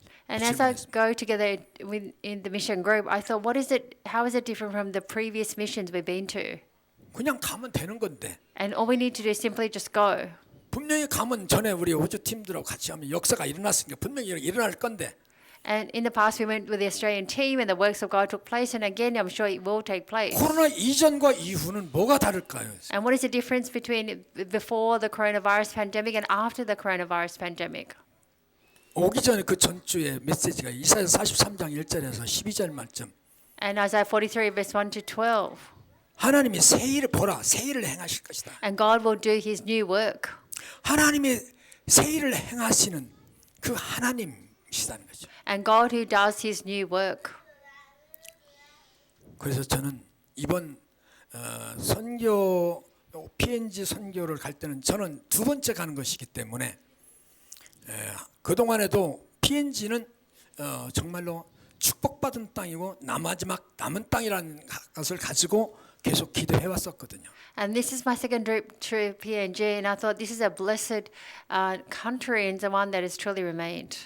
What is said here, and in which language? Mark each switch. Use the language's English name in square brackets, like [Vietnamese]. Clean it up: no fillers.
[English] And as I go together in the mission group, I thought, how is it different from the previous missions we've been to? [Korean] 그냥 가면 되는 건데 [English] And all we need to do is simply just go. [Korean] 분명히 가면 전에 우리 호주 팀들하고 같이 하면 역사가 일어났으니까 분명히 일어날 건데 [English] And in the past, we went with the Australian team, and the works of God took place. And again, I'm sure it will take place. [Korean] 코로나 이전과 이후는 뭐가 다를까요? [English] And what is the difference between before the coronavirus pandemic and after the coronavirus pandemic? [Korean] 오기 전에 그 전주에 메시지가 이사야 43장 1절에서 12절 말씀 [English] And Isaiah 43, verse 1 to 12. [Korean] 하나님이 새 일을 보라 새 일을 행하실 것이다. [English] And God will do his new work. [Korean] 하나님이 새 일을 행하시는 그 하나님이시다는 거죠. [English] And God who does his new work. [Korean] 그래서 저는 이번 선교 PNG 선교를 갈 때는 저는 두 번째 가는 것이기 때문에 그동안에도 PNG는 정말로 축복받은 땅이고 마지막 남은 땅이라는 것을 가지고 계속 기도해 왔었거든요. [English] And this is my second trip to PNG, and I thought this is a blessed country and the one that has truly remained.